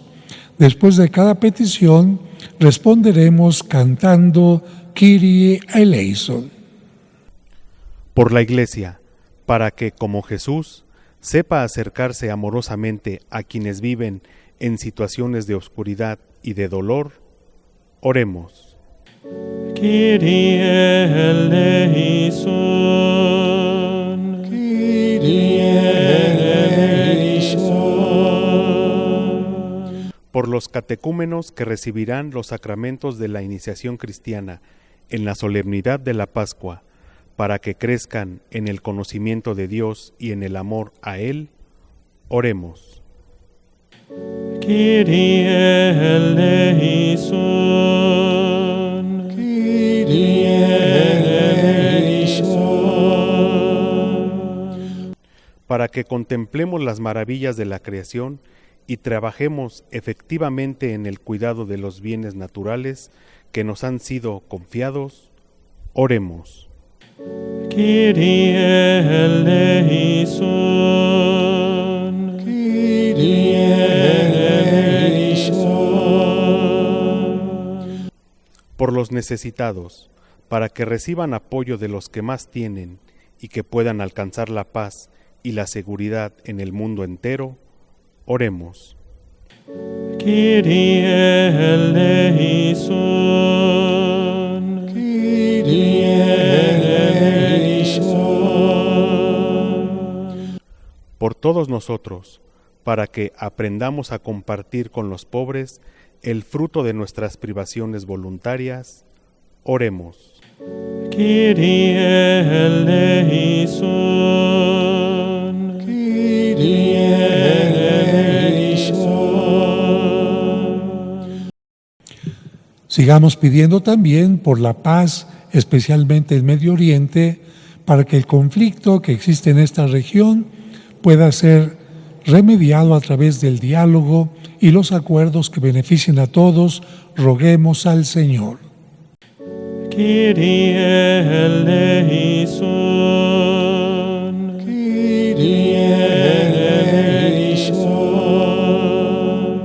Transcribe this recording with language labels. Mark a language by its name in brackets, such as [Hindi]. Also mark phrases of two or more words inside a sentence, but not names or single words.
[Spanish] Después de cada petición, responderemos cantando [Greek] Kyrie eleison. [Spanish] Por la Iglesia, para que, como Jesús, sepa acercarse amorosamente a quienes viven en situaciones de oscuridad y de dolor, oremos. [Greek] Kyrie eleison. Kyrie eleison. [Spanish] Por los catecúmenos que recibirán los sacramentos de la iniciación cristiana en la solemnidad de la Pascua, para que crezcan en el conocimiento de Dios y en el amor a Él, oremos. [Greek] Kyrie eleison. Kyrie eleison. [Spanish] Para que contemplemos las maravillas de la creación y trabajemos efectivamente en el cuidado de los bienes naturales que nos han sido confiados, oremos. [Greek] Kyrie eleison. Kyrie eleison. [Spanish] Por los necesitados, para que reciban apoyo de los que más tienen y que puedan alcanzar la paz y la seguridad en el mundo entero, oremos. [Greek] Kyrie eleison. Kyrie eleison. [Spanish] Por todos nosotros, para que aprendamos a compartir con los pobres el fruto de nuestras privaciones voluntarias, oremos. [Greek] Kyrie eleison. Kyrie eleison. [Spanish] Sigamos pidiendo también por la paz, especialmente en Medio Oriente, para que el conflicto que existe en esta región pueda ser remediado a través del diálogo y los acuerdos que beneficien a todos. Roguemos al Señor. [Greek] Kyrie eleison. Kyrie eleison.